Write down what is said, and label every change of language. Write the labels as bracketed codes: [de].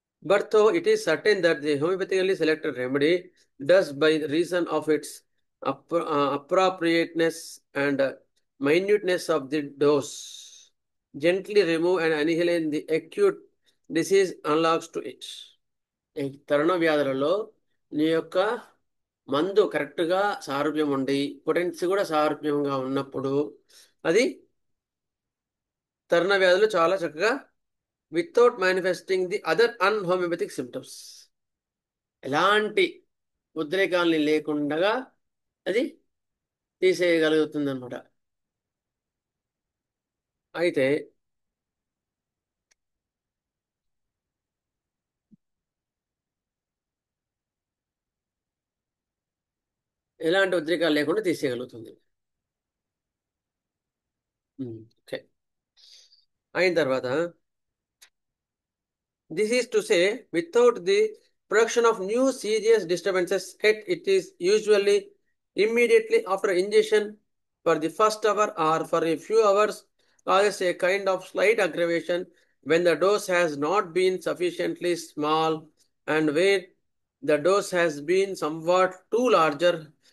[en] But though it is certain that the homeopathically selected remedy does, by reason of its appropriateness and minuteness of the dose, gently remove and annihilate the acute disease unlocks to it. [te] ఈ తరుణ వ్యాధులలో నీ యొక్క మందు కరెక్ట్గా సారూప్యం ఉండి potency కూడా సారూప్యంగా ఉన్నప్పుడు అది తరుణ వ్యాధులు చాలా చక్కగా [en] without manifesting the other unhomeopathic symptoms, [te] ఎలాంటి ఉద్రేకాలని లేకుండా అది తీసేయగలుగుతుంది అనమాట. అయితే ఎలాంటి ఉద్రేకాలు లేకుండా తీసేయగలుగుతుంది. [en] okay, [te] అయిన తర్వాత [en] this is to say, without the production of new serious disturbances, yet it is usually immediately after ingestion for the first hour or for a few hours causes a kind of slight aggravation when the dose has not been sufficiently small and where the dose has been somewhat too larger.